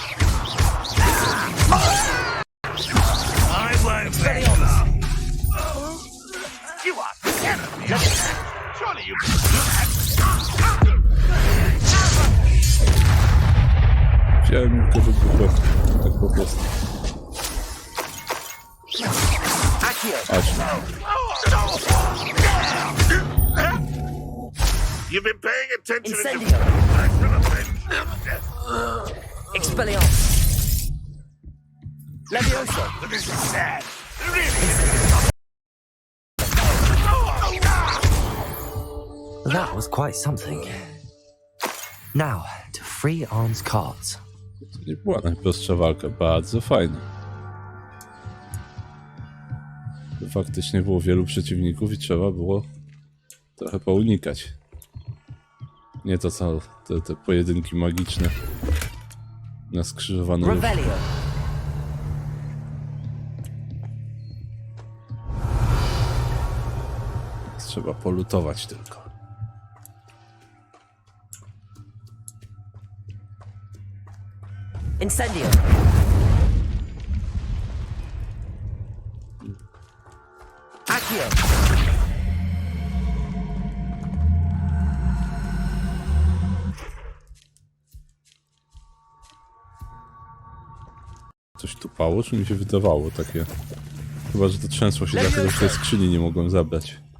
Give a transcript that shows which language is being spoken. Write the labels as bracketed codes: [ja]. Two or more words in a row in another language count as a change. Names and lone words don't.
[pl] Expelliarmus. Wziąłem go wybuchłem. Tak po prostu. Aż. [en] You've been paying attention. Incendio. Expelliarmus. Leviosa. This is sad. That was quite something. Now, to free Arn's cards. [pl] To nie była najprostsza walka, bardzo fajna. Faktycznie było wielu przeciwników i trzeba było trochę pounikać. Nie to co te pojedynki magiczne na skrzyżowanym. Revelio. Trzeba polutować tylko. Incendio. Accio. Coś tupało, czy mi się wydawało takie? Chyba, że to trzęsło się dlatego, że tej skrzyni nie mogłem zabrać.